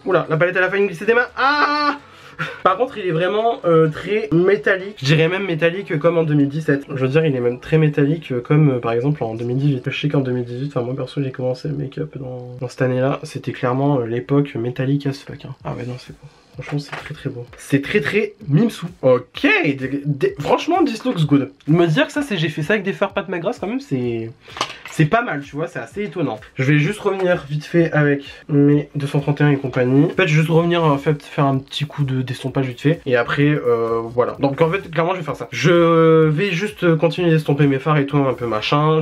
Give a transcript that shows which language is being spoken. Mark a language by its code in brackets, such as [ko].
[fr] Oula, la palette, elle a failli me glisser des mains. Ah! Par contre il est vraiment très métallique, je dirais même métallique comme en 2017. Je veux dire il est même très métallique comme par exemple en 2018. Je sais qu'en 2018, enfin moi perso j'ai commencé le make-up dans cette année là, c'était clairement l'époque métallique [en] as fuck [fr] hein. Ah ouais non c'est beau. Franchement c'est très beau. C'est très mimsou. [en] Ok, [fr] franchement [en] this looks good. [fr] Me dire que ça c'est j'ai fait ça avec des fards Pat McGrath quand même c'est pas mal, tu vois, c'est assez étonnant. Je vais juste revenir vite fait avec mes 231 et compagnie. En fait, juste revenir en fait faire un petit coup d'estompage vite fait. Et après, voilà. Donc en fait, clairement, je vais faire ça. Je vais juste continuer d'estomper mes fards et tout, un peu machin.